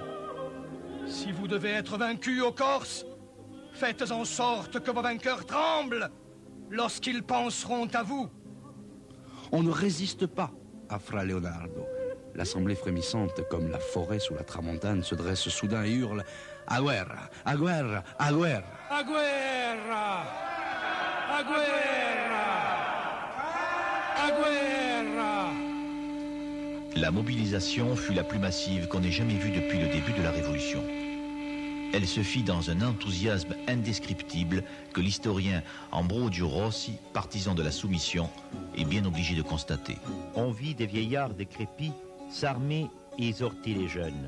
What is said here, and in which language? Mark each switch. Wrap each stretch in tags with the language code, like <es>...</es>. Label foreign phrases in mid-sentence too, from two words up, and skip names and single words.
<fr>Si vous devez être vaincu aux Corses, faites en sorte que vos vainqueurs tremblent lorsqu'ils penseront à vous. On ne résiste pas à Fra Leonardo. L'assemblée frémissante, comme la forêt sous la tramontane, se dresse soudain et hurle «</fr> <co>A guerra! A guerra! A guerra !» A guerra! A guerra! A guerra!</co> <fr>La mobilisation fut la plus massive qu'on ait jamais vue depuis le début de la Révolution. Elle se fit dans un enthousiasme indescriptible que l'historien Ambrogio Rossi, partisan de la soumission, est bien obligé de constater. On vit des vieillards décrépits s'armer et exhorter les jeunes.</fr>